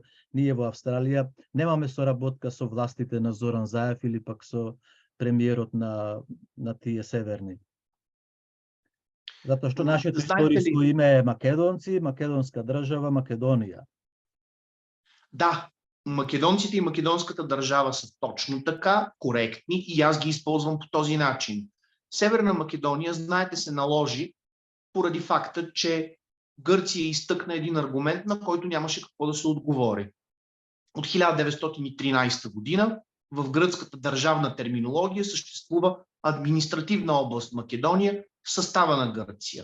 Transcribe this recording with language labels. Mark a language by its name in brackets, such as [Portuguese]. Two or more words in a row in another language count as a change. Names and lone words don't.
[Macedonian] Ние во Австралија немаме соработка со властите на Зоран Заев или пак со премиерот на тие северни. Затоа што нашето историско име е македонци, македонска држава, Македонија. [Bulgarian] Да, македонците и македонската държава са точно така, коректни и аз ги използвам по този начин. Северна Македония, знаете, се наложи поради факта, че Гърция изтъкна един аргумент, на който нямаше какво да се отговори. От 1913 година в гръцката държавна терминология съществува административна област Македония в състава на Гърция.